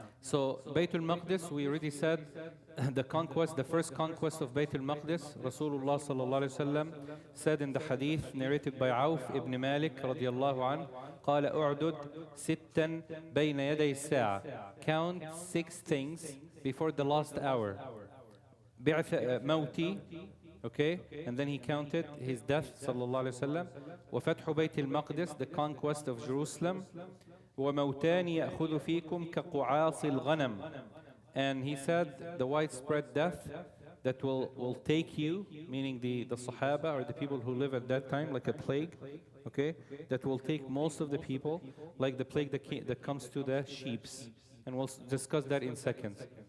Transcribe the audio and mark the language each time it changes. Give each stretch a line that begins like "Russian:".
English: So Bayt al-Maqdis, we already said the conquest, the first conquest of Bayt al-Maqdis, Rasulullah sallallahu alaihi wasallam said in the hadith narrated by Auf ibn Malik radiyallahu anh,
Arabic: قال أعدد ستا بين يدي الساعة.
English: Count 6 things before the last hour.
Arabic: بعث موتي.
English: Okay, and then he counted his death sallallahu alaihi wasallam.
Arabic: وفتح بيت المقدس,
English: the conquest of Jerusalem.
Arabic: وموتان يأخذ فيكم كقعاص الغنم.
English: And he said the widespread death that will take you, meaning the Sahaba or the people who live at that time, like a plague. Okay, that will take most of the people, like the plague that comes to the sheeps, and we'll discuss that in seconds.